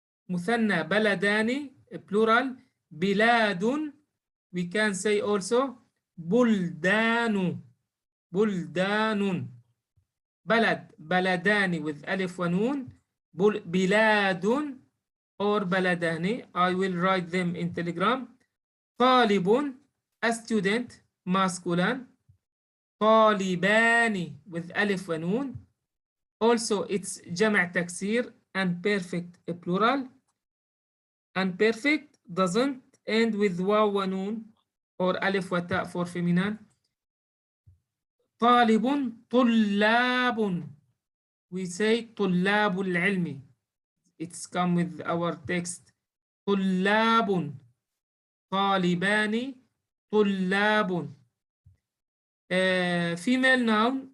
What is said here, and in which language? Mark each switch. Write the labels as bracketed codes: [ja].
[ar] مثنى بلداني plural بلاد, [en] we can say also [ar] بلدان بلدان. بلد بلدان with ألف ونون, بلاد or بلدان. [en] I will write them in Telegram. طالب, a student, masculine. [ar] طالبان with ألف ونون. [en] Also it's [ar] جمع تكسير [en] and perfect plural. And perfect doesn't end with waw wa noon or alif wa ta for feminine. [ar] طالب, طلاب. [en] We say [ar] طلاب العلم. [en] It's come with our text. طلاب. [ar] طالبان. طلاب. [en] Female noun.